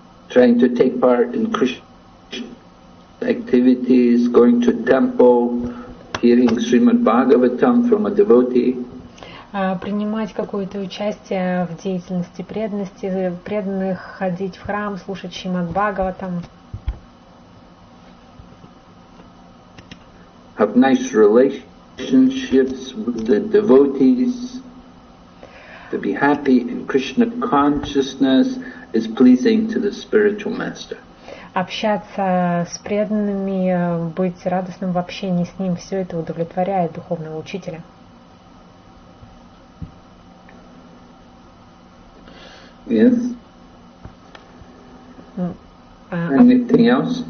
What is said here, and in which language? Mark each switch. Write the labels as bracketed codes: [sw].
[en] Trying to take part in Krishna activities, going to temple, hearing Srimad Bhagavatam from a devotee. [ru] Принимать какое-то участие в деятельности преданных, ходить в храм, слушать Шримад Бхагаватам. [en] Have nice relationships with the devotees. To be happy in Krishna consciousness is pleasing to the spiritual master. [ru] Общаться с преданными, быть радостным в общении с ним, все это удовлетворяет духовного учителя. [en] Yes. Anything else?